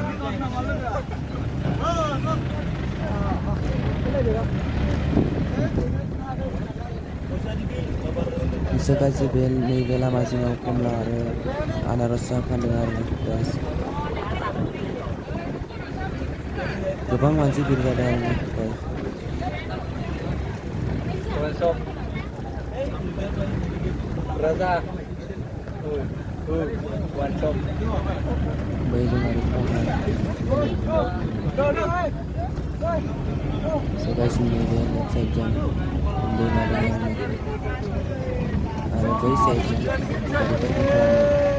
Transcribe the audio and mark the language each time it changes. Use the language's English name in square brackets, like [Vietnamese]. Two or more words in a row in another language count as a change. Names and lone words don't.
[English] so guys [Bodo] नैबे लामा जिङाव कमला आरो आनारस फानदों आरो guys गोबां मानसि भिर जादों आरो guys Raza [English] one shop [Bodo] बै जों आरो [English] so guys [Bodo] नैबे [English] left side [Bodo] दैमा दं आरो बै साइडजों